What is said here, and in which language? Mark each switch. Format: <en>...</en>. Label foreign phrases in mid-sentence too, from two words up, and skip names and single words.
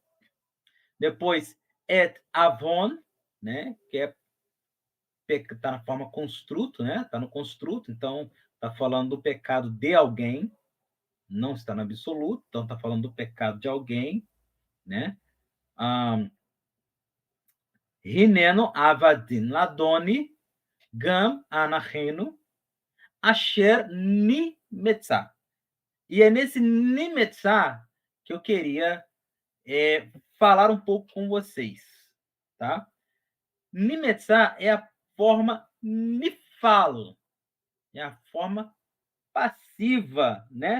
<pt>Depois,</pt> <he>את עון,</he> <pt>né? Que está na forma construto, né? Está no construto, então está falando do pecado de alguém, não está no absoluto, então está falando do pecado de alguém, né?</pt> <he>הננו עבדים לאדני גם אנחנו אשר נמצא.</he> <pt>E é nesse nimetzah que eu queria falar um pouco com vocês, tá? Nimetzah é a forma nifal, é a forma passiva, né?</pt>